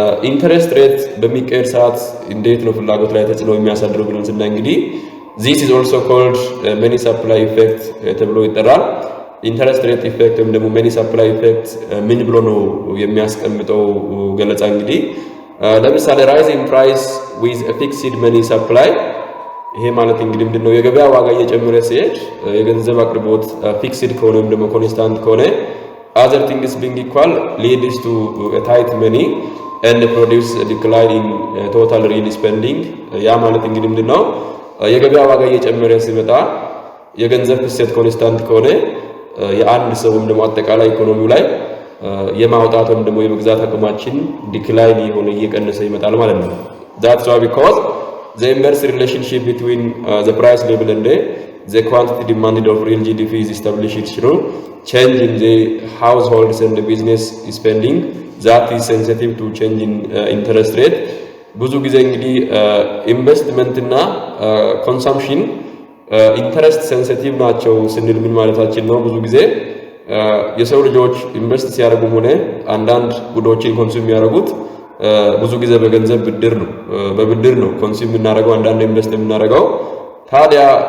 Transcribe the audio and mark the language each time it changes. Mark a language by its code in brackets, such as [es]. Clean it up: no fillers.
[am] ኢንተረስት ሬት በሚቀየር ሰዓት እንዴት ነው ፍላጎት ላይ ተጽዕኖ የሚያሳድረው ብለን ስናይ እንግዲህ [en] this is also called many supply effect [am] ተብሎ ይጠራል። ኢንተረስት ሬት ኢፌክት ወይም ደግሞ [en] many supply effect [am] ምን ብሎ ነው የሚያስቀምጠው ገለጻ እንግዲህ ለምሳሌ [en] rise in price with a fixed money supply። [am] ይሄ ማለት እንግዲህ ምንድነው የገበያ ዋጋ እየጨመረ ሲሄድ የገንዘብ አቅርቦት ፊክስድ ከሆነ ወይም ደግሞ ኮንስታንት ከሆነ [en] other things being equal leads to a tight money and produce a decline in total real spending. [am] ያ ማለት እንግዲህ ምንድነው የገበያ ዋጋ እየጨመረ ሲመጣ የገንዘብ ፍሰት ኮንስታንት ከሆነ የአንድ ሰው ወይም ደግሞ አጠቃላይ ኢኮኖሚው ላይ የማውጣት ወይም ደግሞ የመግዛት አቅማችን ዲክላይን የሆነ እየቀነሰ ይመጣል ማለት ነው። [en] that's why because the inverse relationship between the price level and the quantity demanded of real GDP is established through change in the households and the business spending that is sensitive to change in interest rate. [am] ብዙ ጊዜ እንግዲህ ኢንቨስትመንት እና ኮንሰምፕሽን ኢንተረስት ሴንሲቲቭ ናቸው ስንል ምን ማለታችን ነው? ብዙ ጊዜ የሰው ልጆች ኢንቨስት ሲያደርጉም ሆነ አንዳንድ ጉዳዮችን ኮንሱም የሚያደርጉት ብዙ ጊዜ በገንዘብ በብድር ነው ኮንሱም የምናደርገው አንዳንድ ኢንቨስት የምናደርገው። ታዲያ